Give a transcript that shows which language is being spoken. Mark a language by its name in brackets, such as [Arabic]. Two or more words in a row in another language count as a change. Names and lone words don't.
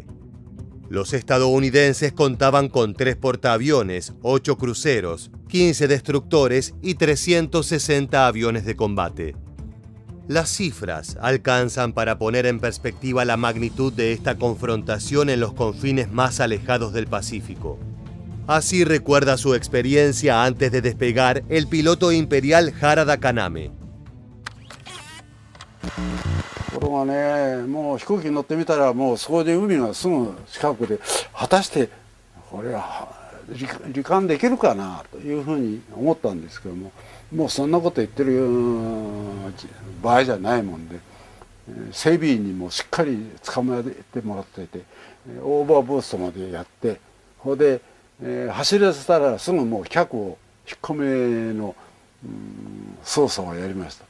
[Spanish] Los estadounidenses contaban con 3 portaaviones, 8 cruceros, 15 destructores y 360 aviones de combate. Las cifras alcanzan para poner en perspectiva la magnitud de esta confrontación en los confines más alejados del Pacífico. Así recuerda su experiencia antes de despegar el piloto imperial Harada Kaname. [Japanese] ところがね、もう飛行機に乗ってみたらもうそこで海がすぐ近くで、果たしてこれは罹患できるかなというふうに思ったんですけども、もうそんなこと言ってる場合じゃないもんで、整備員にもしっかり捕まえてもらっていて、オーバーブーストまでやって、それで、走らせたらすぐもう脚を引っ込めの、操作をやりました。